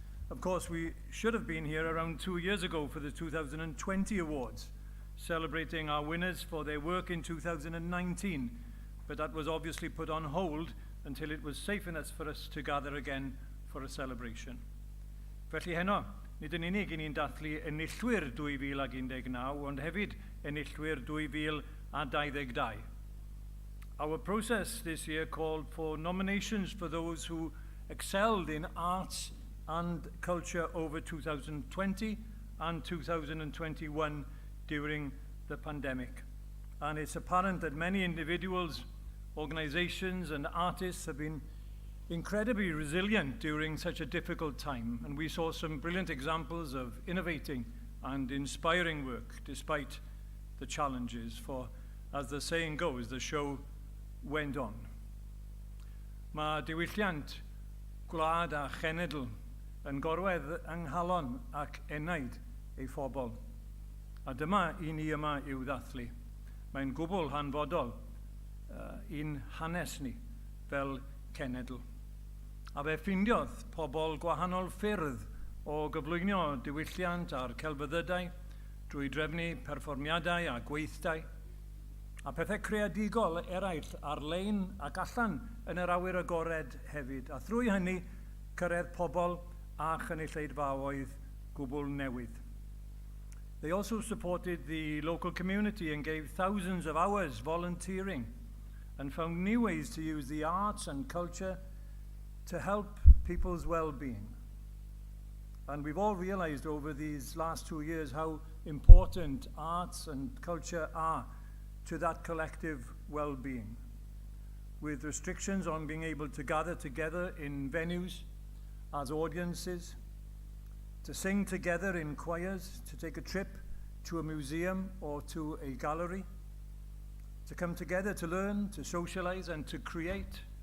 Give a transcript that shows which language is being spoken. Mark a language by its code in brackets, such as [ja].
[en] Of course, we should have been here around 2 years ago for the 2020 Awards, celebrating our winners for their work in 2019, but that was obviously put on hold until it was safe enough for us to gather again for a celebration. [cy] Felly heno, nid yn unig I ni'n dathlu enillwyr 2019, ond hefyd enillwyr 2022. [en] Our process this year called for nominations for those who excelled in arts and culture over 2020 and 2021 during the pandemic. And it's apparent that many individuals, organizations and artists have been incredibly resilient during such a difficult time. And we saw some brilliant examples of innovating and inspiring work despite the challenges, for as the saying goes, the show went on. [cy] Mae diwylliant, gwlad a chenedl yn gorwedd yng nghalon ac enaid ei phobl. A dyma I ni yma i'w ddathlu. Mae'n gwbl hanfodol i'n hanes ni fel cenedl. A fe ffindiodd pobl gwahanol ffyrdd o gyflwyno diwylliant a'r celfyddydau drwy drefnu perfformiadau a gweithdai, a pethau creadigol eraill ar-lein ac allan yn yr awyr agored hefyd, a thrwy hynny cyrraedd pobl a chynulleidfaoedd gwbl newydd. [en] They also supported the local community and gave thousands of hours volunteering and found new ways to use the arts and culture to help people's well-being. And we've all realized over these last 2 years how important arts and culture are to that collective well-being, with restrictions on being able to gather together in venues as audiences, to sing together in choirs, to take a trip to a museum or to a gallery, to come together to learn, to socialize and to create.